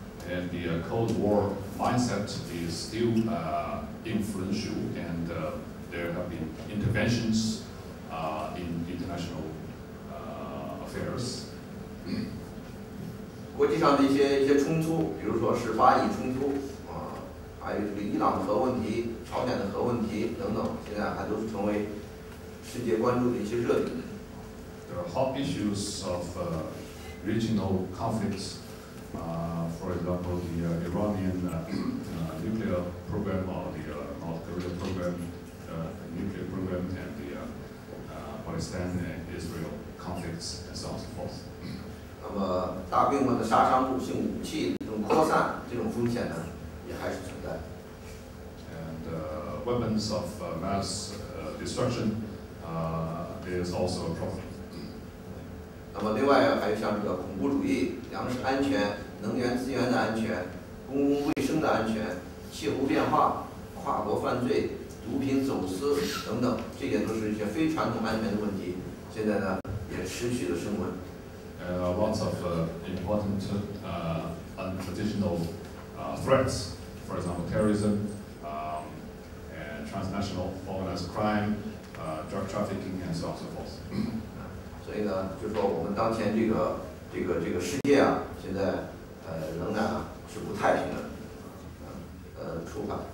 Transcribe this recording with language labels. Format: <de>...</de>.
<en>And the Cold War mindset is still influential, and there have been interventions in international affairs.</en> <zh>国际上的一些冲突，比如说是巴以冲突啊，还有这个伊朗的核问题、朝鲜的核问题等等，现在还都是成为世界关注的一些热点。</zh> <en>There are hot issues of regional conflicts. For example, the Iranian nuclear program or the North Korea program, nuclear program, and the Palestine and Israel conflicts, and so on and so forth.</en> <zh>那么大规模的杀伤性武器这种扩散，这种风险呢，也还是存在。</zh> <en>And weapons of mass destruction is also a problem.</en> <zh>那么另外还有像这个恐怖主义、粮食安全、能源资源的安全、公共卫生的安全、气候变化、跨国犯罪、毒品走私等等，这些都是一些非传统安全的问题。现在呢，也持续的升温。</zh> <en>Lots of important untraditional threats, for example, terrorism, and transnational organized crime, drug trafficking, and so on and so forth.</en> <zh>所以呢，就说我们当前这个世界啊，现在仍然是不太平的，出发。</zh>